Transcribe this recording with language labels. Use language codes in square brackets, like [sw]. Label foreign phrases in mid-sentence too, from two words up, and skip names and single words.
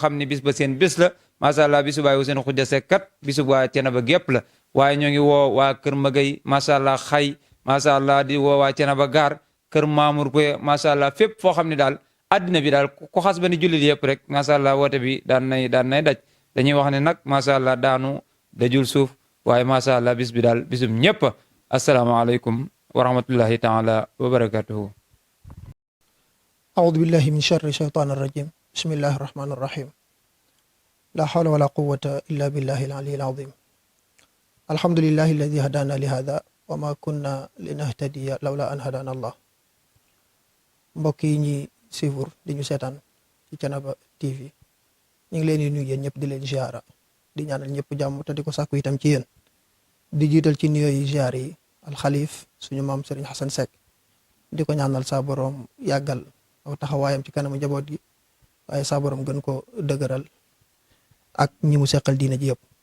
[wo] xam ne bis ba seen bis la [ar] ما شاء الله [wo] bisu Baye Ousseynou Khoudia Seck kat bisu waa Thiénaba gépp la waaye ñu ngi woo waa kër Magay [ar] ما شاء الله [wo] xay [ar] ما شاء الله [wo] di woo waa Thiénaba gaar kër Mamour Koye [ar] ما شاء الله [wo] fépp foo xam ne daal addina bi daal ku xas ba ni jullit yëpp rek [ar] ما شاء الله [wo] woote bi daan nay daj dañuy wax ne nag [ar] ما شاء الله [wo] daanu dajul suuf waaye [ar] ما شاء الله [wo] bis bi daal bisum ñëpp [ar] السلام عليكم ورحمة الله تعالى وبركاته أعوذ بالله من شر الشيطان الرجيم بسم الله الرحمن الرحيم لا حول ولا قوة إلا بالله العلي العظيم الحمد لله الذي هدانا لهذا وما كنا لنهتدي لولا أن هدانا الله [wo] mbokk yi ñi suivre di ñu seetaan ci Thiénaba TV ñu ngi leen di nuyu yéen ñëpp di leen ziara di ñaanal ñëpp jàmm te di ko sàkku itam ci yéen di jiital ci nuyoo yi ziar yi alxalif suñu maam Serigne Hassan Seck di ko ñaanal saa borom yàggal aw taxawaayam ci kanamu njaboot gi waaye saa borom gën ko dëgëral ak ñi mu seqal diina ji yëpp.